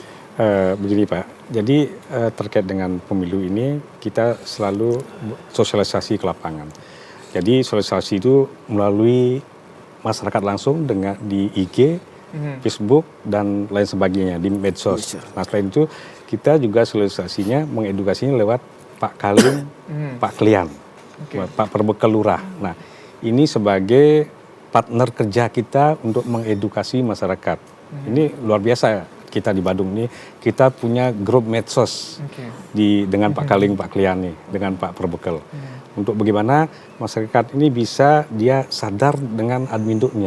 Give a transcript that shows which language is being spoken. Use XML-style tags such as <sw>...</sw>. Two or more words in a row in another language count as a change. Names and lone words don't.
<id>Begini Pak, jadi terkait dengan pemilu ini kita selalu sosialisasi ke lapangan. Jadi sosialisasi itu melalui masyarakat langsung dengan di IG, Facebook dan lain sebagainya di medsos. Nah, selain itu kita juga sosialisasinya mengedukasinya lewat Pak Kaling, Pak Klian, Pak Perbekal Lurah. Nah, ini sebagai partner kerja kita untuk mengedukasi masyarakat. Ini luar biasa kita di Badung ini. Kita punya grup medsos dengan Pak Kaling, Pak Klian nih, dengan Pak Perbekal. Untuk bagaimana masyarakat ini bisa dia sadar dengan adminduknya.</id>